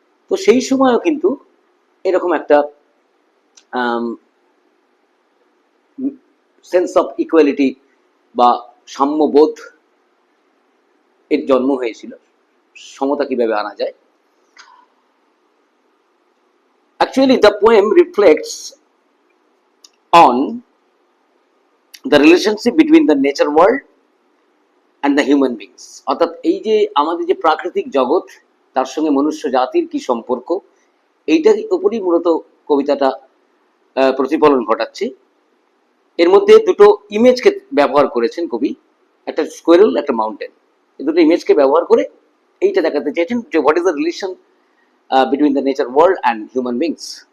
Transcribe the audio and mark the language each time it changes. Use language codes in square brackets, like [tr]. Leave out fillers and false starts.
[bn] তো সেই সময়ও কিন্তু এরকম একটা সেন্স অফ ইকুয়ালিটি বা সাম্যবোধ এর জন্ম হয়েছিল। সমতা কিভাবে আনা যায়? [en] Actually, the poem reflects on the relationship between the nature world and the human beings. [bn] অর্থাৎ এই যে আমাদের যে প্রাকৃতিক জগৎ, তার সঙ্গে মনুষ্য জাতির কি সম্পর্ক, এইটার উপরই মূলত কবিতাটা প্রতিফলন ঘটাচ্ছে। এর মধ্যে দুটো ইমেজকে ব্যবহার করেছেন কবি, একটা স্কোয়ারেল, একটা মাউন্টেন। এই দুটো ইমেজকে ব্যবহার করে এইটা দেখাতে চেয়েছেন যে [en] What is the relation between the nature world and human beings.